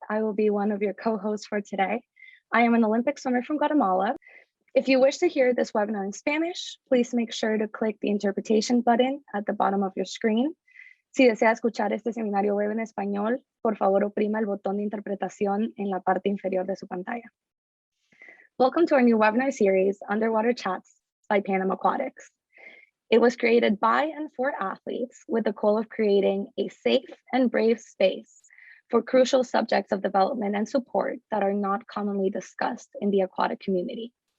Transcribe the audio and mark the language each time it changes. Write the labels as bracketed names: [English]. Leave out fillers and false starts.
[English] I will be one of your co-hosts for today. I am an Olympic swimmer from Guatemala. If you wish to hear this webinar in Spanish, please make sure to click the interpretation button at the bottom of your screen. [Spanish] Si desea escuchar este seminario web en español, por favor oprima el botón de interpretación en la parte inferior de su pantalla. [English] Welcome to our new webinar series, Underwater Chats by Pan Aquatics. It was created by and for athletes with the goal of creating a safe and brave space for crucial subjects of development and support that are not commonly discussed in the aquatic community.